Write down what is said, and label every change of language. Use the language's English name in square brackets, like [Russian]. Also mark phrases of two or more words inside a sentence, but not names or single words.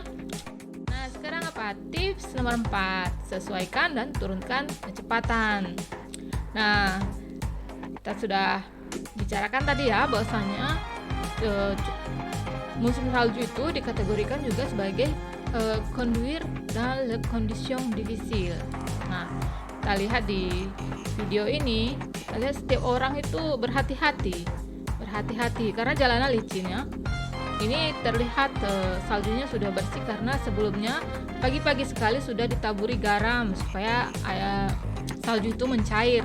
[Indonesian] Nah, sekarang apa? Tips nomor 4, sesuaikan dan turunkan kecepatan. Nah, kita sudah bicarakan tadi ya bahwasanya musim salju itu dikategorikan juga sebagai [French] conduire dans les conditions difficiles. [Indonesian] Nah, kita lihat di video ini, kita lihat setiap orang itu berhati-hati karena jalanan licin ya. Ini terlihat saljunya sudah bersih karena sebelumnya pagi-pagi sekali sudah ditaburi garam supaya salju itu mencair.